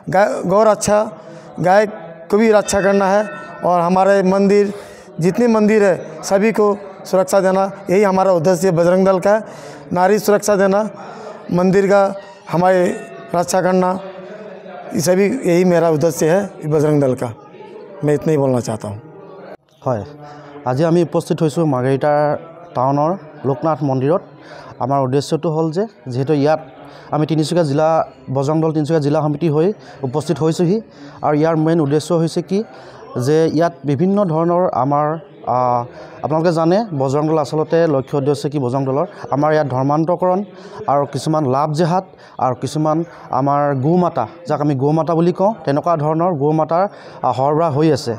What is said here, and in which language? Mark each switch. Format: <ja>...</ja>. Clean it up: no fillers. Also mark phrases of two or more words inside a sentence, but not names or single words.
<hi>गाय को भी रक्षा करना है और हमारे मंदिर जितने मंदिर है सभी को सुरक्षा देना, यही हमारा उद्देश्य बजरंग दल का है। नारी सुरक्षा देना, मंदिर का हमारे रक्षा करना, ये सभी यही मेरा उद्देश्य है बजरंग दल का। मैं इतना ही बोलना चाहता हूँ।</hi> <as>হয়, আজি আমি উপস্থিত হৈছোঁ মাৰ্ঘেৰিটা টাউনৰ লোকনাথ মন্দিৰত। আমাৰ উদ্দেশ্যটো হ'ল যে যিহেতু ইয়াত আমি তিনিচুকীয়া জিলা বজৰং দল তিনিচুকীয়া জিলা সমিতি হৈ উপস্থিত হৈছোঁহি আৰু ইয়াৰ মেইন উদ্দেশ্য হৈছে কি যে ইয়াত বিভিন্ন ধৰণৰ আমাৰ আপোনালোকে জানে বজৰং দল আচলতে লক্ষ্য উদ্দেশ্য কি বজৰং দলৰ আমাৰ ইয়াত ধৰ্মান্তৰকৰণ আৰু কিছুমান লাভ জেহাদ আৰু কিছুমান আমাৰ গৌমাতা, যাক আমি গৌমাতা বুলি কওঁ, তেনেকুৱা ধৰণৰ গৌমাতাৰ সৰবৰাহ হৈ আছে।</as>